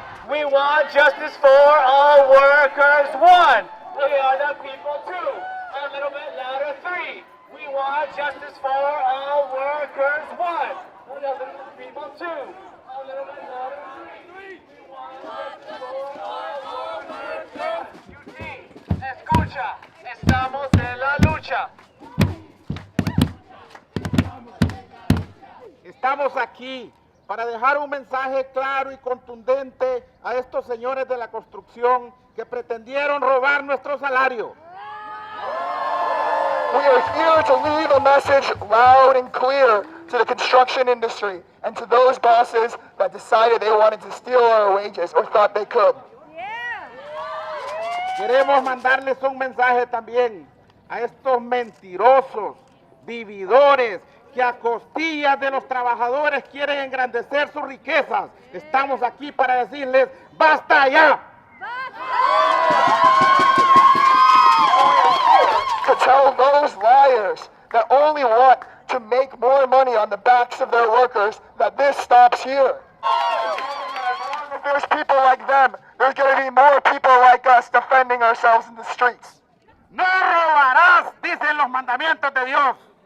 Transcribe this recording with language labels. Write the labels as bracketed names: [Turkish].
[English] We want justice for all workers. 1. We are the people. 2. A little bit louder. 3. We want justice for all workers. 1. We are the people. 2. A little bit louder. 3. We want justice for all workers. [Spanish] UT, escucha, estamos en la lucha. Estamos aquí para dejar un mensaje claro y contundente a estos señores de la construcción que pretendieron robar nuestro salario. [English] We are here to leave a message loud and clear to the construction industry and to those bosses that decided they wanted to steal our wages or thought they could. [Spanish] Queremos mandarles un mensaje también a estos mentirosos, vividores, que a costillas de los trabajadores quieren engrandecer sus riquezas. Estamos aquí para decirles, ¡basta ya! [English] To tell those liars that only want to make more money on the backs of their workers that this stops here. If there's people like them, there's going to be more people like us defending ourselves in the streets. [Spanish] No robarás, dicen los mandamientos de Dios.